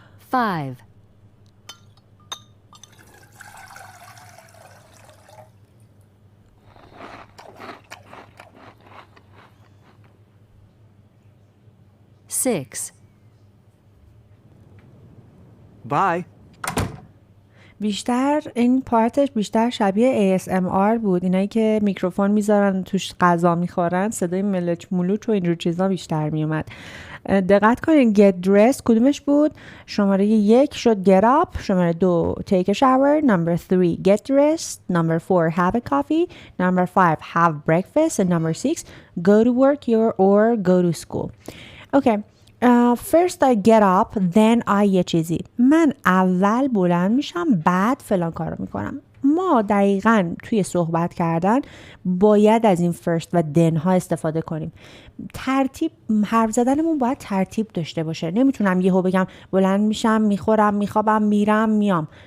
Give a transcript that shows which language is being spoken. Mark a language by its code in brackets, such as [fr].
[en] 5 6 Bye. [fa] بیشتر این پارتش بیشتر شبیه ASMR بود، اینایی که میکروفون میذارن توش غذا میخورن، صدای ملچ ملوچ و اینجور چیزا بیشتر میومد. دقت کنین [en] get dressed [fa] کدومش بود؟ شماره 1 شد [en] get up، [fa] شماره 2 [en] take a shower، number 3 get dressed، number 4 have a coffee، number 5 have breakfast and number 6 go to work or go to school. Okay. First I get up then I [fa] یه چیزی، من اول بلند میشم بعد فلان کارو میکنم. ما دقیقاً توی صحبت کردن باید از این first و then ها استفاده کنیم. ترتیب حرف زدنمون باید ترتیب داشته باشه. نمیتونم یهو بگم بلند میشم، میخورم، میخوابم، میرم، میام.